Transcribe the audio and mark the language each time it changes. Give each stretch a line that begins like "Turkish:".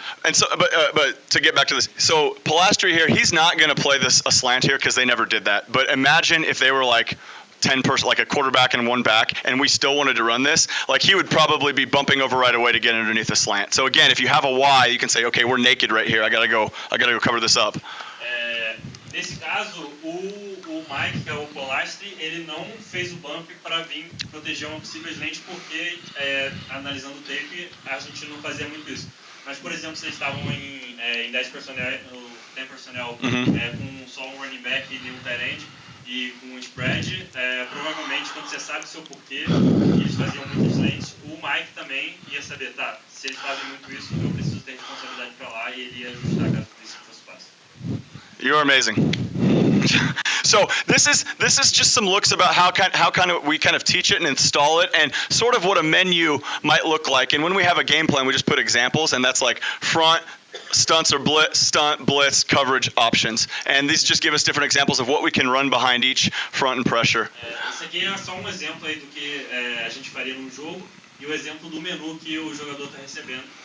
English: And so, but to get back to this, so Pilastri here, he's not going to play a slant here because they never did that. But imagine if they were like 10 person, like a quarterback and 1 back, and we still wanted to run this, like he would probably be bumping over right away to get underneath the slant. So again, if you have a Y, you can say, okay, we're naked right here. I gotta go cover this up.
Portuguese: Nesse caso, o Mike, que é o Pilastri, ele não fez o bump para vir proteger uma possível slant porque, analisando o tape, a gente não fazia muito isso. Mas, por exemplo, se eles estavam em 10 personnel, com só um running back e um tight end, e com um spread, provavelmente, quando você sabe o seu porquê, eles faziam muitas slants, o Mike também ia saber, tá, se eles fazem muito isso, eu preciso ter responsabilidade para lá, e ele ia ajustar caso isso fosse fácil.
English: You're amazing. So this is just some looks about how we kind of teach it and install it, and sort of what a menu might look like. And when we have a game plan, we just put examples, and that's like front, stunts or blitz, stunt, blitz, coverage options. And these just give us different examples of what we can run behind each front and pressure.
Portuguese: Esse aqui é só um exemplo aí do que a gente faria num jogo e o exemplo do menu que o jogador está recebendo.